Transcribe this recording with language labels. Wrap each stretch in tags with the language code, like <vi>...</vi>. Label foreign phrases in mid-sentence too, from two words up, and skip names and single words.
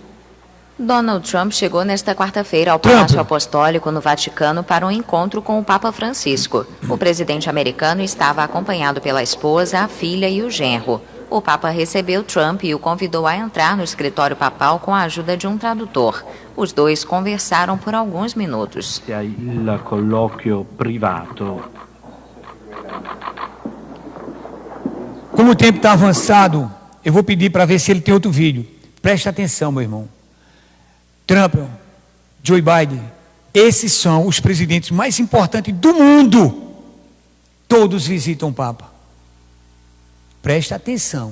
<pt>Donald Trump chegou nesta quarta-feira ao Palácio Apostólico no Vaticano para um encontro com o Papa Francisco. O presidente americano estava acompanhado pela esposa, a filha e o genro. O Papa recebeu Trump e o convidou a entrar no escritório papal com a ajuda de um tradutor. Os dois conversaram por alguns minutos.</pt> <it>Il colloquio privato.</it> <pt>Como o tempo está avançado, eu vou pedir para ver se ele tem outro vídeo. Preste atenção, meu irmão. Trump, Joe Biden, esses são os presidentes mais importantes do mundo. Todos visitam o Papa. Preste atenção.</pt>